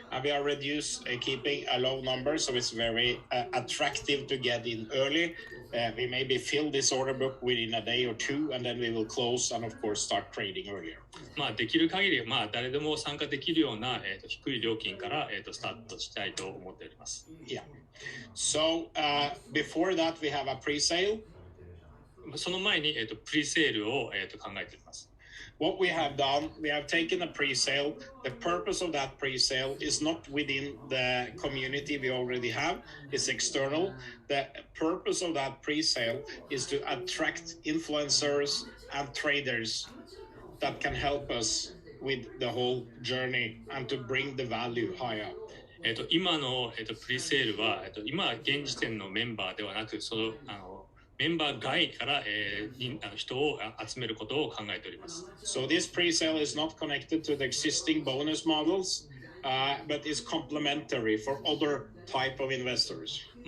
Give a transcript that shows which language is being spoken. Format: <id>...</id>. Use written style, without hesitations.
<en>We are keeping a low number, so it's very attractive to get in early. We maybe fill this order book within a day or two, and then we will close and of course start trading earlier.</en> <ja>できる限り誰でも参加できるような低い料金からスタートしたいと思っております。</ja> <en>Yeah. So before that we have a pre-sale.</en> <ja>その前にプリセールを考えています。</ja> <en>What we have done, we have taken a pre-sale. The purpose of that pre-sale is not within the community we already have. It's external. The purpose of that pre-sale is to attract influencers and traders that can help us with the whole journey and to bring the value higher.</en> <ja>今のプリセールは今現時点のメンバーではなく、メンバー外から、人を集めることを考えております。</ja> <en>So this pre-sale is not connected to the existing bonus models, but is complementary for other type of investors.</en>